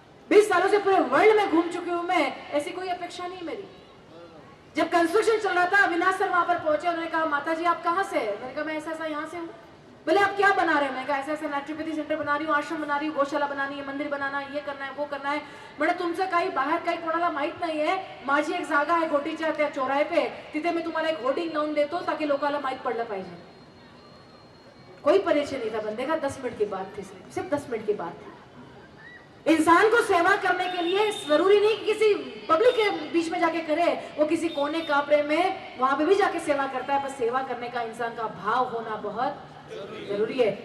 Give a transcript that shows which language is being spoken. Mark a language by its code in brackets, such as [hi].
[hi] 20 सालों से पूरे वर्ल्ड में घूम चुकी हूं मैं, ऐसी कोई अपेक्षा नहीं मेरी। जब कंस्ट्रक्शन चल रहा था, अविनाश सर वहां पर पहुंचे, उन्होंने कहा माता जी आप कहां से? मैंने कहा मैं ऐसा ऐसा यहाँ से हूँ। बोले आप क्या बना रहे हैं? मैंने कहा ऐसा ऐसा नेचुरोपैथी सेंटर बना रही हूँ, आश्रम बना रही हूँ, गौशाला बनानी है, मंदिर बनाना है, ये करना है, वो करना है। [mr] मैंने तुमचं काही बाहेर काही कोणाला माहित नाहीये, माझी एक जागा आहे घोटीच्या त्या [hi] चौराहे पे, [mr] तिथे मी तुम्हाला एक होर्डिंग लावून देतो ताकि लोकांना माहित पडलं पाहिजे। [hi] कोई परिचय नहीं था बंदे का, 10 मिनट की बात थी, सिर्फ 10 मिनट की बात थी। इंसान को सेवा करने के लिए जरूरी नहीं कि किसी पब्लिक के बीच में जाके करे, वो किसी कोने कापरे में वहां पे भी जाके सेवा करता है, पर सेवा करने का इंसान का भाव होना बहुत जरूरी है।